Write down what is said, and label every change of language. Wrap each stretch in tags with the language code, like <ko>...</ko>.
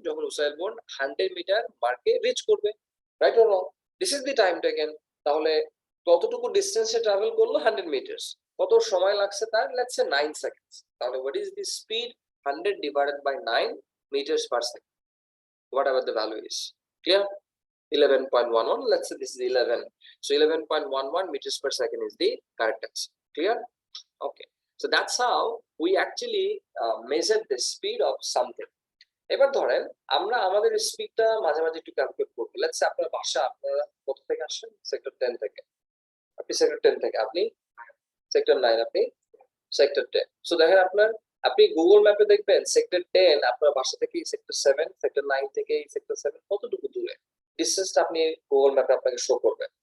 <bn>যখন Usain bolt 100 metre মার্কে rich করবে,</bn> <en>Right or wrong? This is the time taken.</en> <bn>তাহলে কতটুকু ডিসটেন্সে ট্রাভেল করলো?</bn> <en>100 metres.</en> <bn>কত সময় লাগছে তার?</bn> <en>Let's say 9 seconds. তাহলে what is the speed? 100 divided by 9 metres per second, whatever the value is. Clear? 11.11. Let's say this is 11. So 11.11 meters per second is the correct answer. Clear? Okay. So that's how we actually measure the speed of something.</en> <bn>এবার ধরেন আমরা আমাদের স্পিডটা মাঝে মাঝে একটু calculate করবো।</bn> <en>let's say</en> <bn>আপনার বাসা, আপনারা কোথা থেকে আসেন? সেক্টর 10 থেকে। আপনি সেক্টর 10 থেকে, আপনি সেক্টর 9, আপনি সেক্টর 10। সো দেখেন আপনার, আপনি গুগল ম্যাপে দেখবেন সেক্টর 10 আপনার বাসা থেকে সেক্টর 7, সেক্টর 9 থেকে সেক্টর 7 কতটুকু দূরে, ডিসটেন্সটা আপনি গুগল ম্যাপে আপনাকে শো করবে।</bn>